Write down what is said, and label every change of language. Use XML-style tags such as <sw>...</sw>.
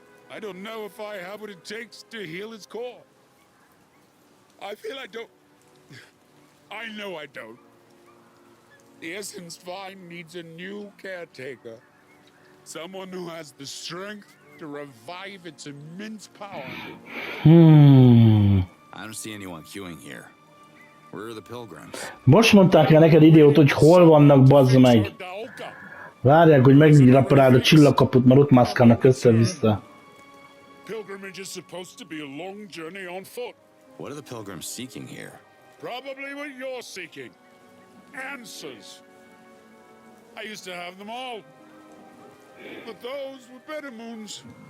<en>I don't know if I have what it takes to heal its core. I feel I don't. I know I don't. The essence vine needs a new caretaker. Someone who has the strength to revive its immense power. I don't see anyone queuing here. Where are the pilgrims?</en> <hu>Most mondták el neked idiót, hogy hol vannak, bazd meg. Várják, hogy megraparáld a csillagkaput, mert ott mászkálnak össze-vissza.</hu> <en>Pilgrimage is supposed to be a long journey on foot. What are the pilgrims seeking here? Probably what you're seeking. Answers. I used to have them all. But those were better moons.</en>